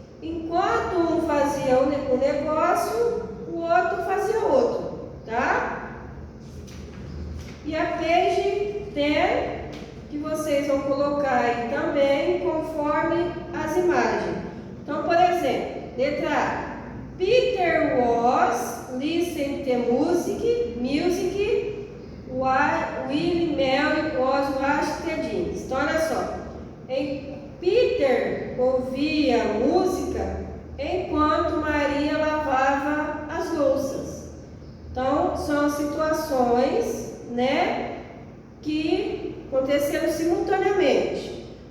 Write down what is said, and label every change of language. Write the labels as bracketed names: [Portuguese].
[Portuguese] Enquanto um fazia um negócio, o outro fazia outro, tá? E a page 10 que vocês vão colocar aí também conforme as imagens. Então, por exemplo, letra A. [English] Peter was listening to music while Willie Mary was washing the jeans. [Portuguese] Então, olha só. Peter ouvia música enquanto Maria lavava as louças. Então, são situações, né, que aconteceram simultaneamente.